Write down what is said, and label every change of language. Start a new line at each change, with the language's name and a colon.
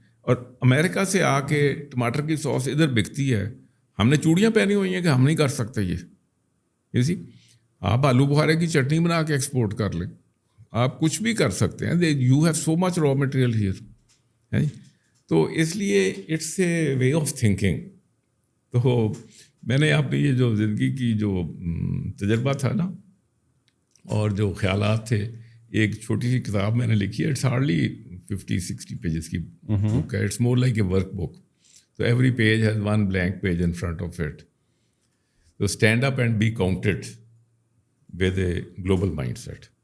Urdu: اور امریکہ سے آ کے ٹماٹر کی سوس ادھر بکتی ہے. ہم نے چوڑیاں پہنی ہوئی ہیں کہ ہم نہیں کر سکتے یہ اسی. آپ آلو بخارے کی چٹنی بنا کے ایکسپورٹ کر لیں, آپ کچھ بھی کر سکتے ہیں.
English: You have so much raw material here.
Urdu: تو اس لیے
English: It's a way of thinking.
Urdu: تو میں نے اپنی یہ جو زندگی کی جو تجربہ تھا نا اور جو خیالات تھے, ایک چھوٹی سی کتاب میں نے لکھی ہے.
English: It's hardly 50-60 pages کی book ہے. It's more like a workbook. تو every page has one blank page in front of it. تو stand up and be counted with a global mindset.